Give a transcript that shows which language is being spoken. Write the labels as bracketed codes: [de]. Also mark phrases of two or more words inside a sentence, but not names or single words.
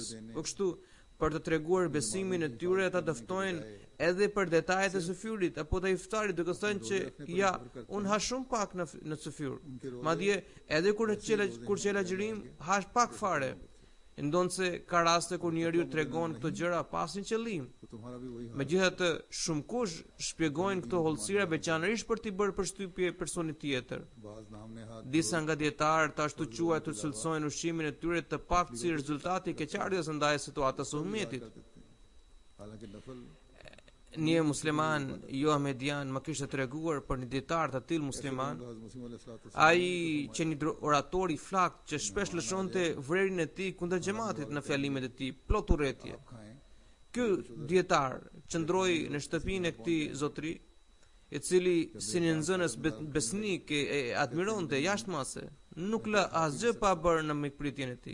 [sq] Po kështu, për të treguar besimin e tyre, ata dëftojnë edhe për detajet e syfyrit apo të iftarit, duke thënë që ja, unë ha shumë pak në syfyr. Madje edhe kur qela agjërim, hash pak fare. Ndonë se ka raste kur njeriu tregon këto gjëra pas një qëllim. [ur] تو تمہارا بھی وہی حال [sq] Megjithatë, shumë kush shpjegojnë këto hollësira veçanërisht për t'i bërë përshtypje personit tjetër. [ur] بعض نام نے ہاتھ [sq] Disa nga dietarët të ashtu quajtur cilësojnë ushqimin e tyre të paktë si rezultati i keqardhjes ndaj situatës së ummetit. [ur] حالانکہ نفل [sq] Një musliman jo ahmedian më kishte treguar për një dietar të tillë musliman, ai që një orator i flakt që shpesh lëshonte vrerjen e tij kundër xhamatit në fjalimet e tij, plot urrëtie. [ur] खाएं [sq] Ky dietar qëndroi në shtëpinë e këtij zotri, i cili si një nxënës besnik e admironte jashtëmase, nuk lë asgjë pa bërë në mikpritjen e tij.